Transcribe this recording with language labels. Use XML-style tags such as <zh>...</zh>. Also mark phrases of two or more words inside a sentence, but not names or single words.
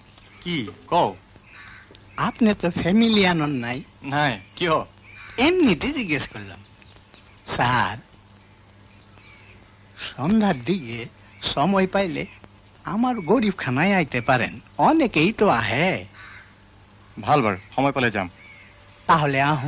<bn>কি কও আপনি তো ফ্যামিলি আনন নাই নাই কিয় এমনিতে জিজ্ঞেস করলাম স্যার সন্ধ্যার দিকে সময় পাইলে আমার গরিব খানায় আইতে পারেন অনেকেই তো আহে</bn> <as>ভাল বাৰু সময় পালে যাম</as> <bn>তাহলে আহো</bn>